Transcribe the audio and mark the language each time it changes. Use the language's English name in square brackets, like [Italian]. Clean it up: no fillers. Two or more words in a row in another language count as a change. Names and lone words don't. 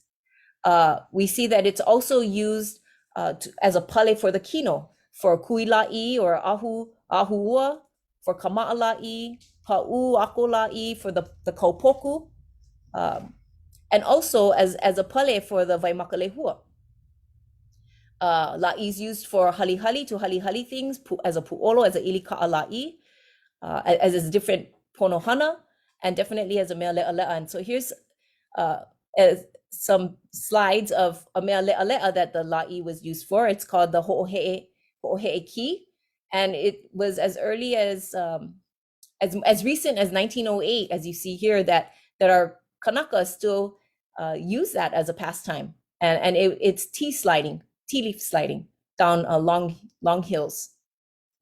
[English] We see that it's also used as a pale for the kino, for kuila'i or ahuua, for kama'ala'i, [Hawaiian] ha'u akola'i [English] for the kaupoku, and also as a pale for the waimakalehua. La'i is used for halihali, to halihali things, as a pu'olo, as a ilika'ala'i, as a different ponohana, and definitely as a [Hawaiian] mea le'ale'a. [English] And so here's some slides of a [Hawaiian] mea le'ale'a [English] that the la'i was used for. It's called the [Hawaiian] ho'ohe'e ki, [English] and it was as early as recent as 1908, as you see here, that our Kanaka still use that as a pastime, and it's tea leaf sliding down long hills.